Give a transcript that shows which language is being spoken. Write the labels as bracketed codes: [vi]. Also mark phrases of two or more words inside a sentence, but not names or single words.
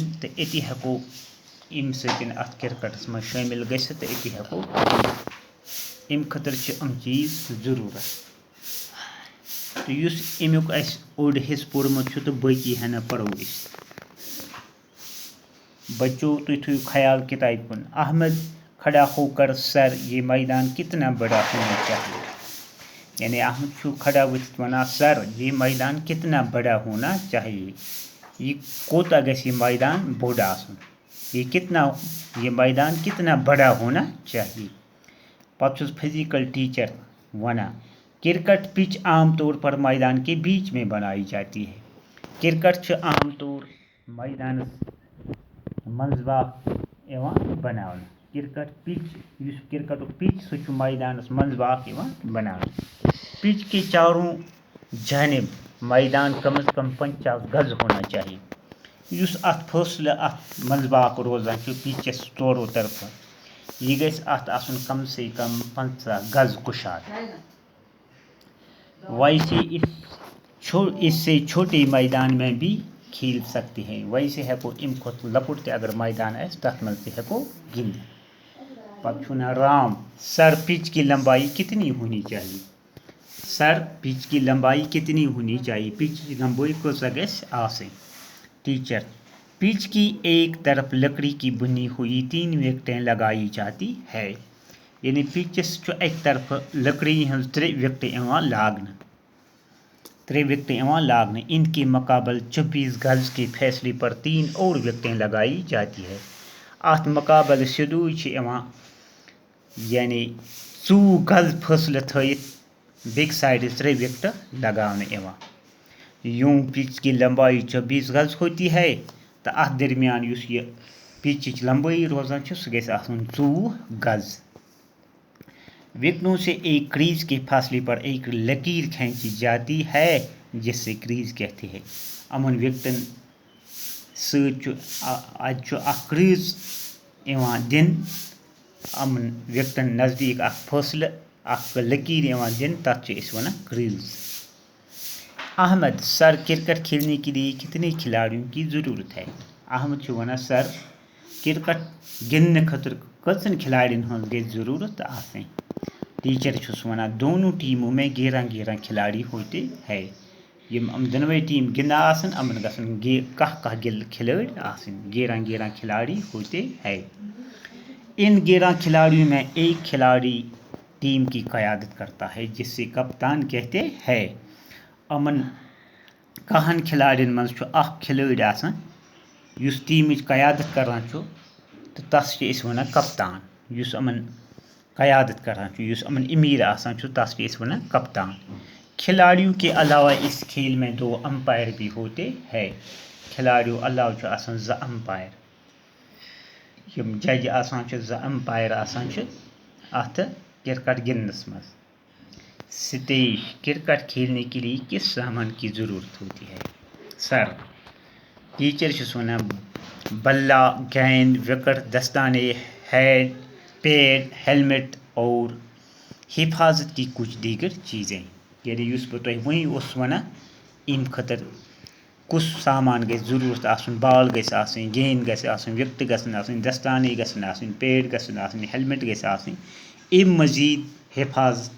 [ks] تہٕ أتی ہٮ۪کو امہِ سۭتۍ اَتھ کرکٹس منٛز شٲمِل گٔژھِتھ تہٕ أتی ہٮ۪کو گِنٛدِتھ. امہِ خٲطرٕ چھِ یِم چیز ضروٗرت. تہٕ یُس امیُک اَسہِ اوٚڑ حصہٕ پوٚرمُت چھُ تہٕ باقی ہنا پرو أسۍ. بچوں، تُہۍ تھٲیِو خیال کتابہِ کُن. [ur] احمد کھڑا ہو کر سر، یہ میدان کتنا بڑا ہونا چاہیے. [ks] یعنی احمد چھُ کھڑا ؤتھِتھ وَنان سر، [ur] یہ میدان کتنا بڑا ہونا چاہیے. [ks] یہ کوتاہ گژھِ یہِ میدان بوٚڑ آسُن. [ur] یہ میدان کتنا بڑا ہونا چاہیے. [ks] پتہٕ چھُس [en] physical teacher [ks] وَنان [ur] کرکٹ پچ عام طور پر میدان کے بیچ میں بنائی جاتی ہے. [ks] کرکٹ چھُ عام طور میدانس منٛز باغ یِوان بناونہٕ. کرکٹ پچ، یُس کرکٹُک پچ سُہ چھُ میدانس منٛز باغ یِوان بناونہٕ. [ur] پچ کے چاروں جانب میدان کم از کم 50 گز ہونا چاہیے. [ks] یُس اتھ فٲصلہٕ اتھ منٛز باغ روزان چھُ پچس ژورو طرفہٕ، یہِ گژھِ اتھ آسُن [ur] کم سے کم [ks] 50 گز کُشاد. [ur] ویسے اس سے چھوٹے میدان میں بھی کھیل سکتے ہیں. [ks] ویسے ہٮ۪کو امہِ کھۄتہٕ لۄکُٹ تہِ اگر میدان آسہِ تتھ منٛز تہِ ہٮ۪کو گِنٛدِتھ. پتہٕ چھُ ونان رام، [ur] سر پچ کی لمبائی کتنی ہونی چاہیے. سر پچ کی لمبائی کتنی ہونی چاہیے. پچ کی لمبائی [ks] کۭژاہ گژھِ آسٕنۍ. [ur] ٹیچر، پچ کی ایک طرف لکڑی کی بنی ہوئی 3 وکٹیں لگائی جاتی ہے. [ks] یعنی پچس چھُ اکہِ طرفہٕ لکڑی ہٕنٛز 3 وکٹہٕ یِوان لاگنہٕ. [ur] ان کے مقابل 24 گز کے فیصلے پر 3 اور وکٹیں لگائی جاتی ہے. [ks] اتھ مقابلہٕ سیٚدُے چھِ یِوان یعنی 24 گز فٲصلہٕ تھٲیِتھ بیٚکہِ سایڈٕ 3 وکٹہٕ لگاونہٕ یِوان. [ur] یوں پچ کی لمبائی 24 گز ہوتی ہے. [ks] تہٕ اتھ درمیان یُس یہِ پچٕچ لمبٲیی روزان چھِ سُہ گژھِ آسُن 24 گز. [ur] وکٹوں سے ایک کریز کے فاصلے پر ایک لکیر کھینچی جاتی ہے جس سے کریز کہتے ہیں. [ks] یِمن وکٹن سۭتۍ چھُ اتہِ چھُ اکھ کریز یِوان دِنہٕ. یِمن وکٹن نزدیٖک اکھ فٲصلہٕ، اکھ لکیر یِوان دِنہٕ، تتھ چھِ أسۍ وَنان کریز. [ur] احمد، سر کرکٹ کھیلنے کے لیے کتنے کھلاڑیوں کی ضرورت ہے. [ks] احمد چھُ وَنان سر کرکٹ گِنٛدنہٕ خٲطرٕ کٔژن کھلاڑین ہٕنٛز گژھِ ضروٗرت آسٕنۍ. ٹیچر چھُس وَنان [ur] دونوں ٹیموں میں 11 کھلاڑی ہوتے ہیں. [ks] یِم دۄنوَے ٹیٖم گِنٛدان آسن یِمن گژھن کاہ کھلٲڑۍ آسٕنۍ. [ur] 11 کھلاڑی ہوتے ہیں. ان 11 کھلاڑیوں میں ایک کھلاڑی ٹیم کی قیادت کرتا ہے جسے کپتان کہتے ہیں. [ks] یِمن 10 کھلاڑین منٛز چھُ اکھ کھلٲڑۍ آسان یُس ٹیمٕچ قیادت کران چھُ تہٕ تس چھِ أسۍ وَنان کپتان. یُس یِمن قیادت کران چھُ، یُس یِمن امیر آسان چھُ، تس چھِ أسۍ وَنان کپتان. [ur] کھلاڑیوں کے علاوہ اس کھیل میں 2 امپائر بھی ہوتے ہیں. [ks] کھلاڑیوں علاوٕ چھُ آسان 2 امپائر. یِم جج آسان چھِ 2 امپائر آسان چھِ اتھ کرکٹ گِنٛدنس منٛز. [ur] ستیش، کرکٹ کھیلنے کے لیے کس سامان کی ضرورت ہوتی ہے. [ks] سر، ٹیچر چھُس وَنان بلہ، [ur] گیند، وکٹ، دستانے، پیڈ، ہیلمٹ اور حفاظت کی کچھ دیگر چیزیں. [ks] یعنی یُس بہٕ تۄہہِ وۄنۍ اوسُس وَنان امہِ خٲطرٕ کس سامان گژھِ ضروٗرت آسُن بال گژھِ آسٕنۍ گیند گژھِ آسٕنۍ وِکٹہٕ گژھن آسٕنۍ دستانے گژھن آسٕنۍ پیڈ گژھن آسٕنۍ ہیلمٹ گژھِ آسٕنۍ اَمہِ مزید حفاظت